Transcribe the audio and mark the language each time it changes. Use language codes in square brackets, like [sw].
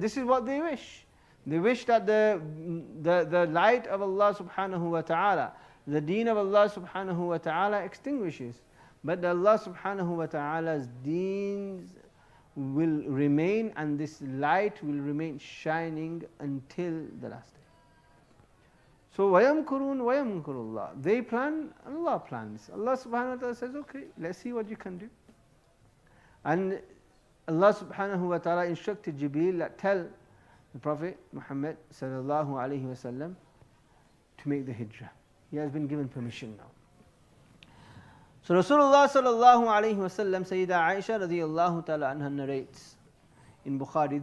[en] This is what they wish. They wish that the light of Allah subhanahu wa ta'ala, the deen of Allah subhanahu wa ta'ala extinguishes. But Allah subhanahu wa ta'ala's deens will remain, and this light will remain shining until the last day. [ar] So وَيَمْكُرُونَ وَيَمْكُرُ اللَّهُ. [en] They plan, and Allah plans. Allah subhanahu wa ta'ala says, okay, let's see what you can do. And Allah subhanahu wa ta'ala instructed Jibreel that tell the Prophet Muhammad sallallahu alayhi wa sallam to make the hijrah. He has been given permission now. So Rasulullah sallallahu alayhi wa sallam, Sayyida Aisha radiyallahu ta'ala anha narrates in Bukhari.